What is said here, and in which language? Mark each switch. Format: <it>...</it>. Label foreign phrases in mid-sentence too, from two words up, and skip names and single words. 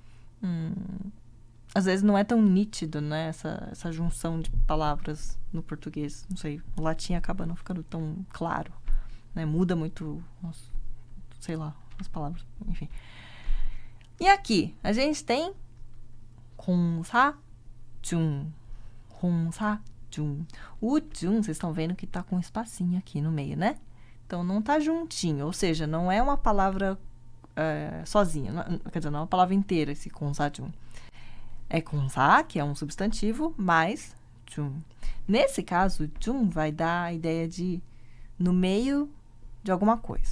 <pt>às vezes não é tão nítido, né? Essa junção de palavras no português. Não sei, o latim acaba não ficando tão claro, né? Muda muito, sei lá, as palavras, enfim. E aqui, a gente tem 공사중. 공사중. O 중, vocês estão vendo que tá com um espacinho aqui no meio, né? Então, não tá juntinho, ou seja, não é uma palavra sozinha. Quer dizer, não é uma palavra inteira esse 공사중. É 공사, que é um substantivo, mais 중. Nesse caso, 중 vai dar a ideia de no meio de alguma coisa.</pt>